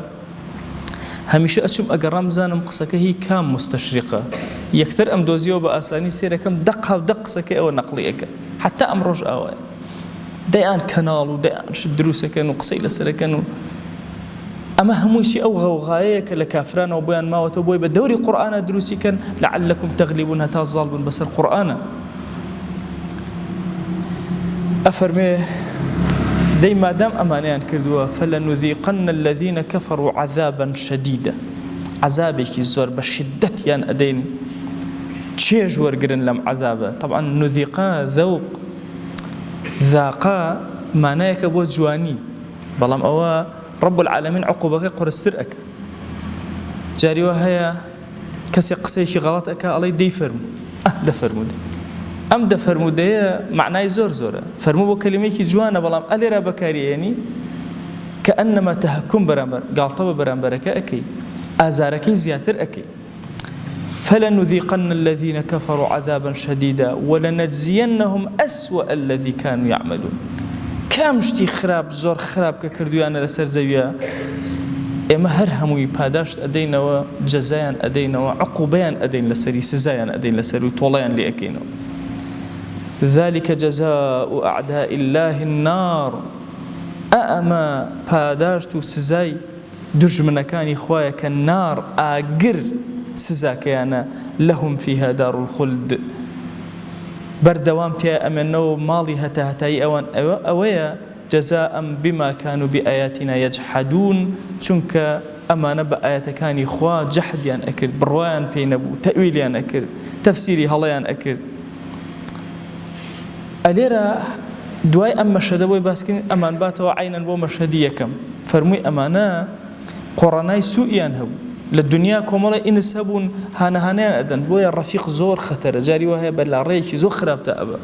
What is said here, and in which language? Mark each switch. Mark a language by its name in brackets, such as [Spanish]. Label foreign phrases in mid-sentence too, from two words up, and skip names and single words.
[Central Kurdish] هەمیشە ئەچم ئەگەڕام بزانم قسەکە هی کام مستەشریقە، یەکسەر ئەم دۆزیەوە بە ئاسانی سێرەکەم دەق قسەکە ئەوە نەقڵیەکە، حتا ئەمڕۆژ ئاوایە دەیان کەناڵ و دەیان شت دروستەکەن و قسەی لەسەرەکەن و ئەمە هەموویشی ئەو غەوغایەیە کە لە کافرانەوە بۆیان ماوەتەوە بۆی بە دەوری قورئانە دروستیکەن [Arabic] لعلكم تغلبون [Central Kurdish] هەتا زاڵ بن بەسەر قورئانە. ئەفەرمێ دەی مادام ئەمانەیان کردووە [Arabic] فلنذيقن الذين كفروا عذابا شديدا، [Central Kurdish] عذابێکی زۆر بە شدەتیان ئەدەین، چێژ وەرگرن لەم عذابە. [Arabic] طبعا نذيقا ذوق ذاقا [Central Kurdish] مانایەکە بۆ جوانی، بەڵام ئەوە [Arabic] رب العالمین [Central Kurdish] عقوبەکەی قورستر ئەکە. جاریوە هەیە کەسێک قسەیەکی غەڵەت ئەکا ئەڵێ دەی فەرموو دەفەرموودە، ئەم دەفەرموودەیە معنای زۆرە، فەرموو بۆ کەلیمەیەکی جوانە بەڵام ئەلێرا بەکاریێنی کە ئەنەما تەهەکوم بەرامبەر گاڵتە بە بەرامبەرەکە ئەەکەی، ئازارەکەی زیاتر ئەەکەی. [Arabic] فلنذيقن الذين كفروا عذابا شديدا ولنجزينهم أسوأ الذي كانوا يعملون. [Central Kurdish] كم شتي خراب زۆر خراب کە کردویانە لەسەر زەویە ئێمە هەر هەمووی پاداشت ئەدەینەوە، جەزایان ئەدەینەوە، عقوبەیان ئەدەین لەسەری، سزایان ئەدەین لەسەر و تۆڵەیان لێ ئەکەینەوە. [Arabic] ذلك جزاء أعداء الله النار، [Central Kurdish] ئەمە پاداشت و سزای دژمنەکانی خوایە کە نار ئاگر سزاکەیانە [Arabic] لەهم فيها دار الخلد، [Central Kurdish] بەردەوام تیا ئەمێنەوە ماڵی هەتاهەتایی ئەوان ئەوەیە [Arabic] جەزاء بما كانوا بآياتنا يجحدون، [Central Kurdish] چونکە ئەمانە بە ئاەتەکانی خوا جەحدیان ئەکرد، بڕوایان پێی نەبوو، تەویلیان ئەکرد، تەفسیری هەڵەیان ئەکرد. ئەلێرە دوای ئەم مەشهەدە بۆی باسکردن ئەمان باتەوە عینەن بۆ مەشهەدی یەکەم، فەرمووی ئەمانە قۆڕانای سوئیان هەبوو، لە دنیا کۆمەڵی ئینس هەبوون هانەهانیان ئەدەن، بۆیە ڕەفیق زۆر خەتەرە، جاری وهەیە بە لاڕەیەکی زۆر خراپتە ئەبە.